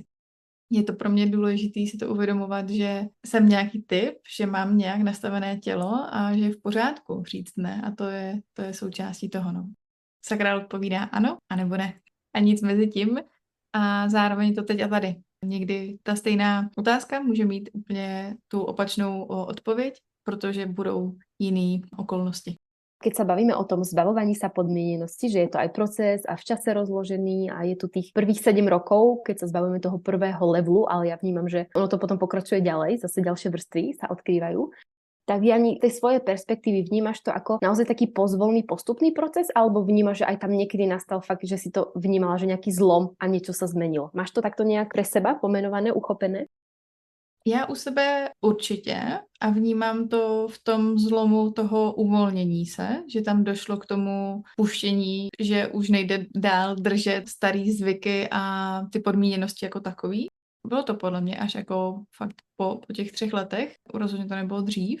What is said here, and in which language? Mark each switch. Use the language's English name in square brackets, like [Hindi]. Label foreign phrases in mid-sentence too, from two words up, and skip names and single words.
[Czech] Je to pro mě důležité si to uvědomovat, že jsem nějaký typ, že mám nějak nastavené tělo a že je v pořádku říct ne a to je součástí toho. No. Sakrál odpovídá ano, anebo ne. A nic mezi tím a zároveň to teď a tady. Někdy ta stejná otázka může mít úplně tu opačnou odpověď, protože budou jiné okolnosti. [Slovak] Keď sa bavíme o tom zbavovaní sa podmienenosti, že je to aj proces a v čase rozložený a je tu tých prvých 7 rokov, keď sa zbavujeme toho prvého levelu, ale ja vnímam, že ono to potom pokračuje ďalej, zase ďalšie vrstvy sa odkrývajú. Tak Jani, tej svojej perspektívy vnímaš to ako naozaj taký pozvolný postupný proces, alebo vnímaš, že aj tam niekedy nastal fakt, že si to vnímala, že nejaký zlom a niečo sa zmenilo? Máš to takto nejak pre seba pomenované, uchopené? [Czech] Já u sebe určitě a vnímám to v tom zlomu toho uvolnění se, že tam došlo k tomu puštění, že už nejde dál držet starý zvyky a ty podmíněnosti jako takový. Bylo to podle mě až jako fakt po těch 3 letech, rozhodně to nebylo dřív.